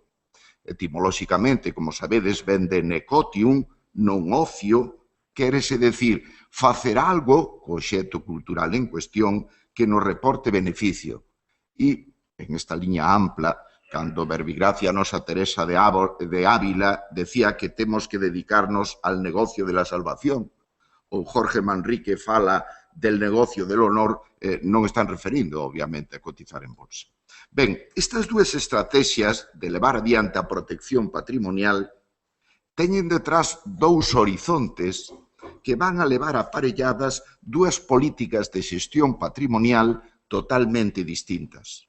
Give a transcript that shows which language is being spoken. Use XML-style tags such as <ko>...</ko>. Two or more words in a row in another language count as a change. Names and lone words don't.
<gl>Etimolóxicamente, como sabedes, ven de necotium, non ocio, quérese decir facer algo co obxecto cultural en cuestión que nos reporte beneficio. E, en esta liña ampla, cando Verbigracia nosa Teresa de Ávila decía que temos que dedicarnos</gl> <es>al negocio de la salvación,</es> <gl>ou Jorge Manrique fala</gl> <es>del negocio del honor,</es> <gl>non están referindo, obviamente, a cotizar en bolsa. Ben, estas dúas estrategias de levar adiante a protección patrimonial teñen detrás dous horizontes que van a levar aparelladas dúas políticas de xestión patrimonial totalmente distintas.</gl>